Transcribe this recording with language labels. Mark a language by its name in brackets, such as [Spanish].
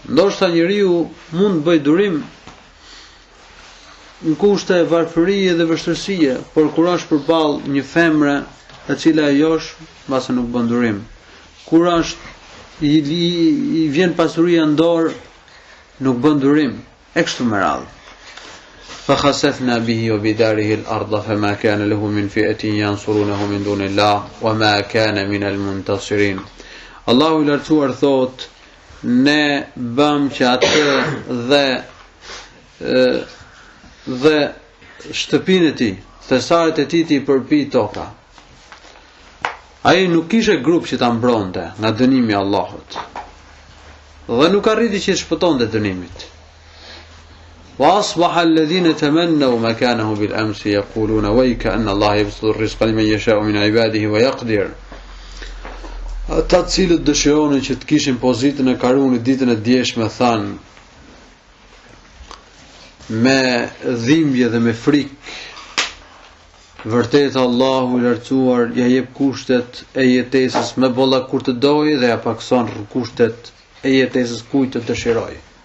[Albanian] Ndoshta njeriu mund të bëjë durim në kushte varfërie dhe vështirësie, por kur është përballë një femre e cila e josh, mbase nuk bën durim. Kur është i vjen pasuria në dorë, nuk bën durim. E kështu me radhë. [Arabic] فخسفنا به وبداره الأرض فما كان له من فئة ينصرونه من دون الله وما كان من المنتصرين. [Albanian] Allahu i lartësuar thot, ne bëm që atë dhe shtëpinë e tij, thesaret e tij i përpi toka. Ai nuk kishte grup që ta mbronte nga dënimi i Allahut. Dhe nuk arriti që të shpëtonte dënimit. [Arabic] وأصبح الذين تمنوا مكانه بالأمس يقولون ويك أن الله يبسط الرزق لمن يشاء من عباده ويقدر. [Albanian] Ata të cilët dëshironin që të kishin pozitën e Karunit ditën e djeshme thanë me dhimbje dhe me frikë, vërtet Allahu i lartësuar ja jep kushtet e jetesës me bollek kur të dojë dhe ja pakson kushtet e jetesës kujt të dëshirojë.